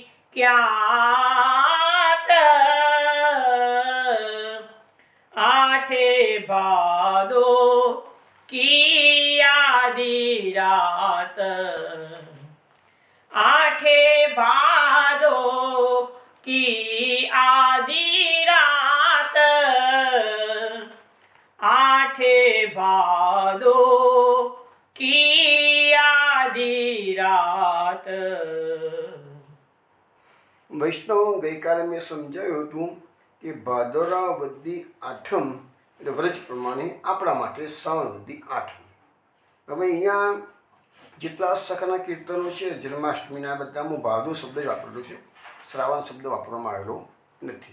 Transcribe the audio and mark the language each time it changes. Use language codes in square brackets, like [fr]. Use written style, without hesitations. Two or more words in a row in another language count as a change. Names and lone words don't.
[hi] क्यात, आठे भादो की आधी रात, आठे भादो की आधी रात, आठे भादो की आधी रात। [gu] વૈષ્ણવ ગઈકાલે મેં સમજાવ્યું હતું કે ભાદરવા વદ્દી આઠમ એટલે વ્રજ પ્રમાણે આપણા માટે શ્રાવણ વદ્દી આઠમ. હવે અહીંયા જેટલા સખાના કીર્તનો છે જન્માષ્ટમીના બધામાં ભાદો શબ્દ જ વાપરેલો છે, શ્રાવણ શબ્દ વાપરવામાં આવેલો નથી.